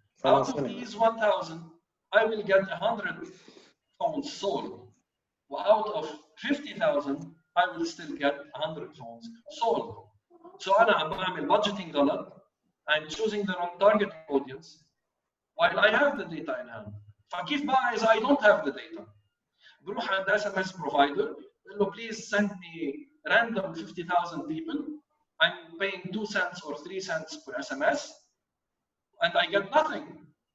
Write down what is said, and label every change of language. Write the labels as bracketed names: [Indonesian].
[English] Out of these 1,000, I will get 100 phones sold. Out of 50,000, I will still get 100 phones sold. So [Arabic] أنا عم بعمل budgeting غلط. [English] I'm choosing the wrong target audience while I have the data in hand. [Arabic] فكيف بقى إذا [English] I don't have the data؟ [Arabic] بروح عند [English] SMS provider [Arabic] بقول له [English] please send me random 50,000 people. I'm paying 2 cents or 3 cents per SMS, and I get nothing.